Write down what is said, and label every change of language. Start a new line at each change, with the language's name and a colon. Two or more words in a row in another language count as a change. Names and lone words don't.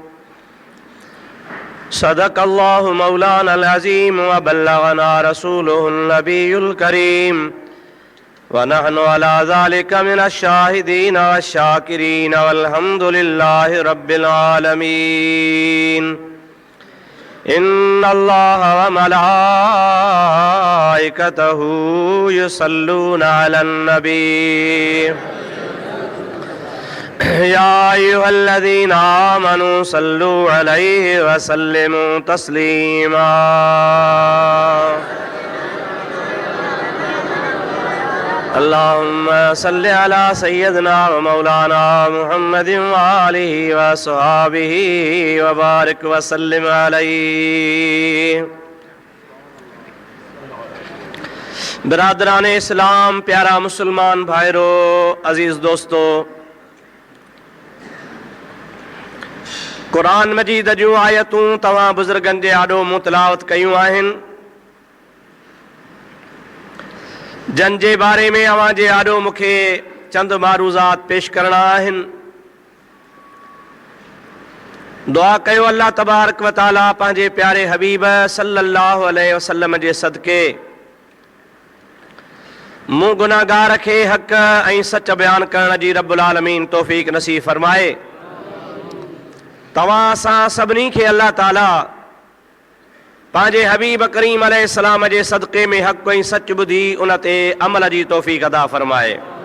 Arabic: صدق الله مولانا العظيم وبلغنا رسوله النبي الكريم ونحن على ذلك من الشاهدين والشاكرين والحمد لله رب العالمين. إن الله وملائكته يصلون على النبي يا أيها الذين آمنوا صلوا عليه وسلموا تسليما. اللهم صل على سيدنا ومولانا محمد وآله وأصحابه وبارك وسلم عليه.
Sindhi: बिरादरान इस्लाम, प्यारा मुसलमान भाइरों, अजीज दोस्तों, क़ुरान मजीद जूं आयतूं तव्हां बुज़ुर्गनि जे आॾो मूं तिलावत कयूं आहिनि, जन जे बारे में अव्हां जे आॾो मूंखे चंद मारूज़ात पेश करणा आहिनि। दुआ कयो
Arabic: الله تبارك وتعالى
Sindhi: पंहिंजे प्यारे हबीब
Arabic: صلى الله عليه وسلم
Sindhi: जे सदके मूं गुनाहगार खे हक़ ऐं सच बयान करण जी
Arabic: رب العالمين
Sindhi: तौफ़ीक़ नसीब फरमाए। तव्हां असां सभिनी खे अल्लाह ताला पंहिंजे हबीब करीम अलैहिस्सलाम जे सदक़े में हक़ ऐं सच ॿुधी उन ते अमल जी तौफ़ीक़ अदा फरमाए।